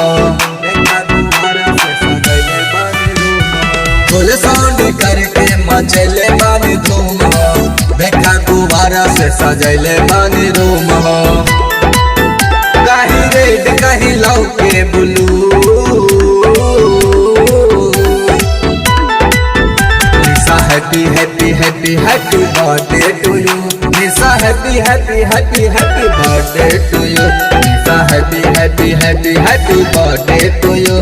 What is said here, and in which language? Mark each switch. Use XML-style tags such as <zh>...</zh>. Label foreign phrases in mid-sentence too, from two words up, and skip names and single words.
<bho>देखा गुब्बारा से सजैले बानी रूम हो, फुल साउंड करके मचैले बानी धूम हो। देखा गुब्बारा से सजैले बानी रूम हो। कहीं रेड कहीं लौके ब्लू,</bho> <en>happy happy happy happy birthday to you. Nisha happy happy happy happy birthday to you. Nisha happy happy happy happy birthday to you.</en>